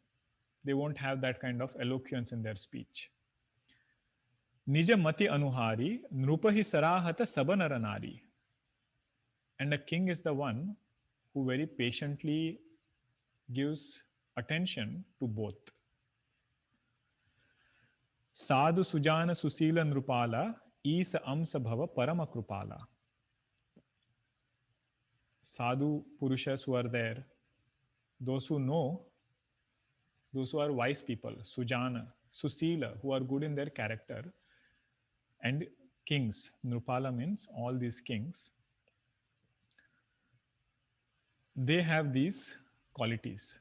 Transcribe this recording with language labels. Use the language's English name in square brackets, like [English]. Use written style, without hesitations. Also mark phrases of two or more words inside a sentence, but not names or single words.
[English] They won't have that kind of eloquence in their speech. [Awadhi] निज मति अनुहारी, नृपहि सराहत सब नर नारी. [English] And a king is the one who very patiently gives attention to both. [Awadhi] साधु सुजान सुसील नृपाला, ईस अंस भव परम कृपाला. [English] Sadhu Purushas who are there, those who know, those who are wise people, [Awadhi] सुजान, सुसील, [English] who are good in their character, and kings. Nrupala means all these kings. They have these qualities.